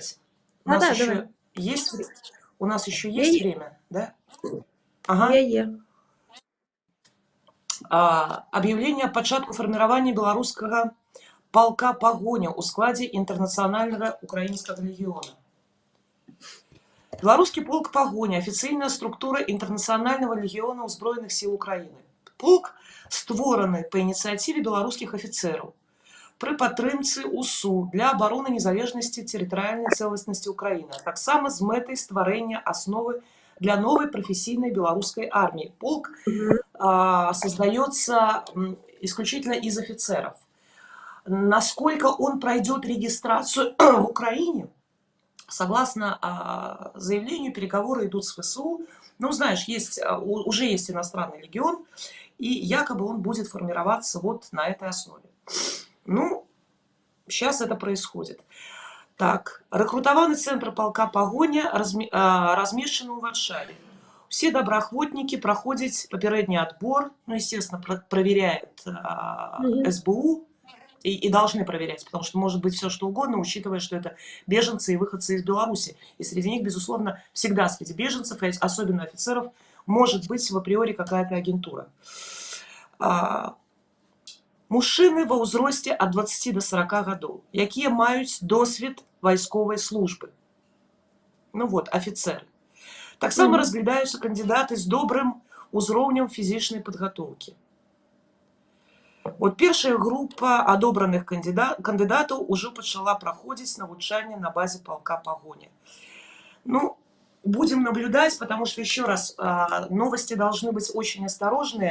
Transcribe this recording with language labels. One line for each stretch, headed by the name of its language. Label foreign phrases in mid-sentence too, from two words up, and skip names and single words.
Russian: У нас еще есть время, да? Ага. Объявление о початку формирования белорусского полка «Погоня» у складе Интернационального украинского легиона. Белорусский полк «Погоня» –
Ukrainian: офіційна структура Інтернаціонального легіону Збройних сил України. Полк створений по ініціативі білоруських офіцерів при підтримці УСУ для оборони незалежності територіальної цілісності України, так само з метою створення основи для
Russian: новой профессийной белорусской армии. Полк создается исключительно из офицеров. Насколько он пройдет регистрацию в Украине, согласно заявлению, переговоры идут с ВСУ. Ну, знаешь, уже есть иностранный легион, и якобы он будет формироваться вот на этой основе. Ну, сейчас это происходит. Так,
Belarusian: рекрутаваны цэнтр палка пагоня размешчаны ў Варшаве.
Russian: Все добраахвотники проходят попередний отбор, ну, естественно, проверяет СБУ и должны проверять, потому что может быть все что угодно, учитывая, что это беженцы и выходцы из Беларуси. И среди них, безусловно, всегда среди беженцев, особенно офицеров, может быть в априори какая-то агентура.
Belarusian: Мужчины ва ўзросце от 20 до 40 гадоў, якія маюць досвед вайсковай службы.
Russian: Ну вот, офицеры.
Belarusian: Таксама разглядаюцца кандидаты с добрым узроўнем фізічнай подготовки.
Russian: Вот первая группа одобранных кандидатов уже пачала проходить навучанне на базе полка погоня. Ну, будем наблюдать, потому что, еще раз, новости должны быть очень осторожные.